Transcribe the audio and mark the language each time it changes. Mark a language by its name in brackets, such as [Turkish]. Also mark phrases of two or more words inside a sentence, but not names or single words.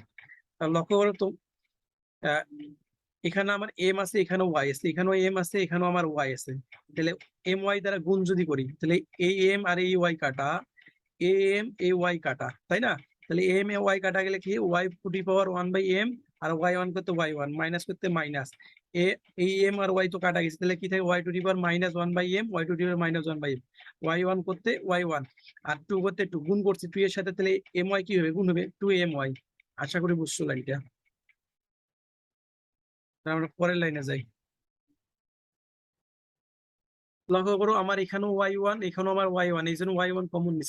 [Bangla] লক্ষ্য করো তো, এখানে আমার এম আছে, এখানেও ওয়াই আছে, এখানেও এম আছে, এখানেও আমার ওয়াই আছে, তাহলে এম ওয়াই দ্বারা গুণ যদি করি, তাহলে এই এম আর এই ওয়াই কাটা, এ এম এ ওয়াই কাটা, তাই না? তাহলে এম এ ওয়াই কাটা গেলে কি, y⁴ 1/m, আর y1 করতে y1, মাইনাস করতে মাইনাস, এই এম আর ওয়াই তো কাটা গেছে, তাহলে কি থাকে, y⁴ -1/m, y⁴ -1/m, y1 করতে y1, আর 2 করতে 2, গুণ করছি 2 এর সাথে, তাহলে এম ওয়াই কি হবে, গুণ হবে 2my। আশা করি বুঝছো লাইনটা। আমরা পরের লাইনে যাই, লক্ষ্য করো, আমার এখানেও y1, এখানেও আমার y1, এই জন্য y1 কমন নিচ্ছি।